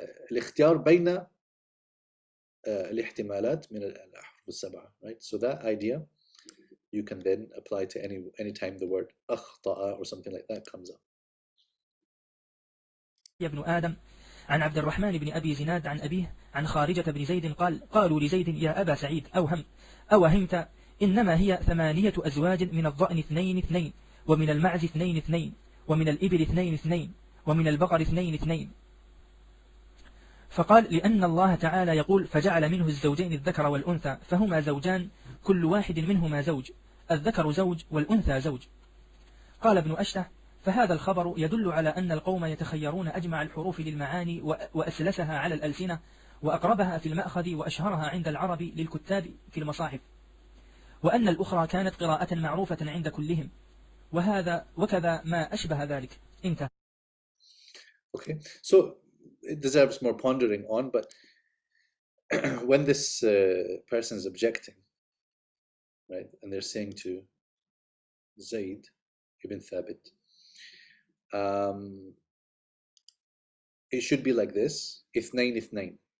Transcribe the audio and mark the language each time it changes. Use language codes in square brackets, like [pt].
[ar] الاختيار بين الاحتمالات من الأحرف السبعة, [en] right? So that idea you can then apply to any time the word أخطأ or something like that comes up. [ar] يا ابن آدم عن عبد الرحمن بن أبي زناد عن أبيه عن خارجة بن زيد قال قالوا لزيد يا أبا سعيد أوهمت إنما هي 8 أزواج من الضأن 2 ومن المعز 2 ومن الإبل 2 ومن البقر 2 فقال لأن الله تعالى يقول فجعل منه الزوجين الذكر والأنثى فهما زوجان كل واحد منهما زوج الذكر زوج والأنثى زوج. قال ابن أشته فهذا الخبر يدل على أن القوم يتخيرون أجمع الحروف للمعاني وأسلسها على الألسنة وأقربها في المأخذ وأشهرها عند العرب للكتاب في المصاحف, وأن الأخرى كانت قراءة معروفة عند كلهم, وكذا ما أشبه ذلك. انتهى. [en] Okay, so it deserves more pondering on, but when this person is objecting, right, and they're saying to Zayd ibn Thabit, it should be like this, اثنين.